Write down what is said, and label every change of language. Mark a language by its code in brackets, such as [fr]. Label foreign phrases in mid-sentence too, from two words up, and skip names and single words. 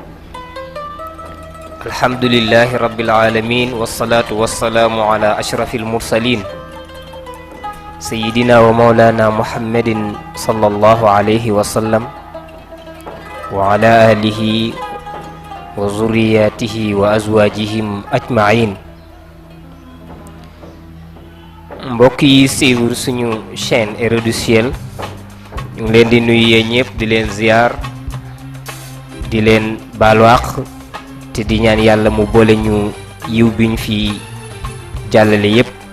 [ar] الحمد لله رب العالمين والصلاة والسلام على أشرف المرسلين سيدنا ومولانا محمد صلى الله عليه وسلم وعلى آله وذرياته وأزواجهم أجمعين. [wo] mbokk yi suivre suñu chaîne Héros du Ciel ñu ngi leen di nuyu yéen ñëpp di leen ziar di leen baalu àq te di ñaan yàlla mu boole ñu yiw bi ñu fi jàllale yépp.